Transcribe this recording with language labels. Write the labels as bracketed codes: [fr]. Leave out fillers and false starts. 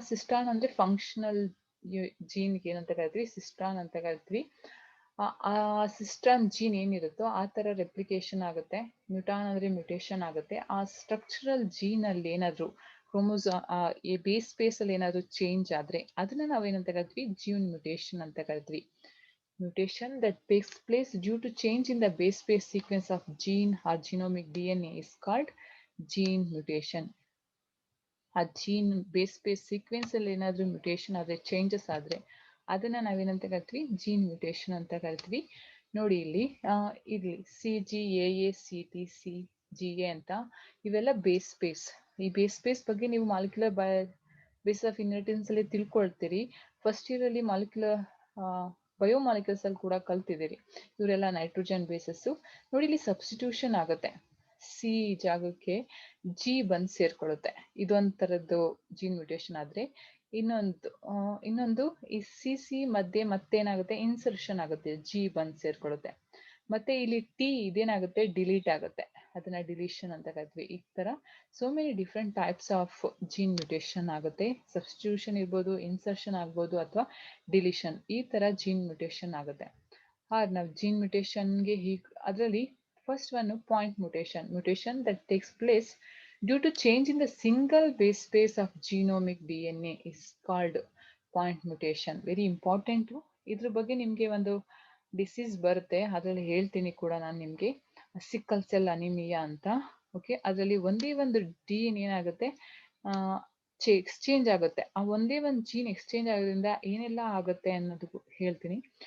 [kn] ಸಿಸ್ಟ್ರಾನ್ ಅಂದ್ರೆ ಫಂಕ್ಷನಲ್ ಜೀನ್ಗೆ ಏನಂತ ಕರಿತೀವಿ, ಸಿಸ್ಟ್ರಾನ್ ಅಂತ ಕರಿತೀವಿ. ಆ ಸಿಸ್ಟ್ರಾನ್ ಜೀನ್ ಏನಿರುತ್ತೋ ಆ ತರ ರೆಪ್ಲಿಕೇಶನ್ ಆಗುತ್ತೆ. ಮ್ಯುಟಾನ್ ಅಂದ್ರೆ ಮ್ಯುಟೇಷನ್ ಆಗುತ್ತೆ. ಆ ಸ್ಟ್ರಕ್ಚರಲ್ ಜೀನ್ ಅಲ್ಲಿ ಏನಾದ್ರು ಈ ಬೇಸ್ ಸ್ಪೇಸ್ ಅಲ್ಲಿ ಏನಾದ್ರು ಚೇಂಜ್ ಆದ್ರೆ ಅದನ್ನ ನಾವೇನಂತ ಕರಿತೀವಿ, ಜೀನ್ ಮ್ಯುಟೇಷನ್ ಅಂತ ಕರಿತೀವಿ. [en] Mutation that takes place due to change in the base pair sequence of gene or genomic DNA is called gene mutation. [kn] ಆ ಜೀನ್ ಬೇಸ್ ಸೀಕ್ವೆನ್ಸ್ ಅಲ್ಲಿ ಏನಾದರೂ ಮ್ಯುಟೇಷನ್ ಆದರೆ ಚೇಂಜಸ್ ಆದರೆ ಅದನ್ನ ನಾವೇನಂತ ಕರಿತೀವಿ ಜೀನ್ ಮ್ಯುಟೇಷನ್ ಅಂತ ಕರಿತೀವಿ. ನೋಡಿ ಇಲ್ಲಿ CGAA CTCGA ಅಂತ ಇವೆಲ್ಲ ಬೇಸ್. ಈ ಬೇಸ್ ಬಗ್ಗೆ ನೀವು ಮಾಲಿಕ್ಯುಲರ್ ಬೇಸ್ ಆಫ್ ಇನ್ಹೆರಿಟೆನ್ಸ್ ಅಲ್ಲಿ ತಿಳ್ಕೊಳ್ತೀರಿ. ಫಸ್ಟ್ ಇಯರ್ ಅಲ್ಲಿ ಮಾಲಿಕ್ಯುಲರ್ ಬಯೋಮಾಲಿಕ್ಯೂಲ್ಸ್ ಅಲ್ಲಿ ಕೂಡ ಕಲ್ತಿದ್ದೀರಿ. ಇವರೆಲ್ಲ ನೈಟ್ರೋಜನ್ ಬೇಸಸ್. ನೋಡಿ ಇಲ್ಲಿ ಸಬ್ಸ್ಟಿಟ್ಯೂಷನ್ ಆಗುತ್ತೆ, ಸಿ ಜಾಗಕ್ಕೆ ಜಿ ಬಂದು ಸೇರ್ಕೊಳ್ಳುತ್ತೆ. ಇದೊಂಥರದ್ದು ಜೀನ್ ಮ್ಯುಟೇಷನ್ ಆದ್ರೆ ಇನ್ನೊಂದು ಈ ಸಿ ಮಧ್ಯೆ ಮತ್ತೇನಾಗುತ್ತೆ ಇನ್ಸರ್ಷನ್ ಆಗುತ್ತೆ, ಜಿ ಬಂದು ಸೇರ್ಕೊಳ್ಳುತ್ತೆ. ಮತ್ತೆ ಇಲ್ಲಿ ಟಿ ಇದೇನಾಗುತ್ತೆ ಡಿಲೀಟ್ ಆಗುತ್ತೆ, ಅದನ್ನ ಡಿಲೀಷನ್ ಅಂತ ಕರಿತೀವಿ. ಈ ತರ [en] so many different types of gene mutation [kn] ಆಗುತ್ತೆ. ಸಬ್ಸ್ಟಿಟ್ಯೂಷನ್ ಇರ್ಬೋದು, ಇನ್ಸರ್ಷನ್ ಆಗ್ಬೋದು, ಅಥವಾ ಡಿಲೀಷನ್. ಈ ತರ ಜೀನ್ ಮ್ಯುಟೇಷನ್ ಆಗುತ್ತೆ. ನಾವು ಜೀನ್ ಮ್ಯುಟೇಷನ್ಗೆ ಅದರಲ್ಲಿ [en] First one point mutation that takes place due to change in the single base pair of genomic DNA is called point mutation. Very important. [kn] ಇದ್ರ ಬಗ್ಗೆ ನಿಮಗೆ ಒಂದು ಡಿಸೀಸ್ ಬರುತ್ತೆ, ಅದರಲ್ಲಿ ಹೇಳ್ತೀನಿ ಕೂಡ ನಾನು ನಿಮಗೆ, ಸಿಕ್ಕಲ್ ಸೆಲ್ ಅನಿಮಿಯಾ ಅಂತ. ಓಕೆ, ಅದರಲ್ಲಿ ಒಂದೇ ಒಂದು ಜೀನ್ ಏನಾಗುತ್ತೆ ಎಕ್ಸ್ಚೇಂಜ್ ಆಗುತ್ತೆ. ಆ ಒಂದೇ ಒಂದು ಜೀನ್ ಎಕ್ಸ್ಚೇಂಜ್ ಆಗೋದ್ರಿಂದ ಏನೆಲ್ಲ ಆಗುತ್ತೆ ಅನ್ನೋದು ಹೇಳ್ತೀನಿ.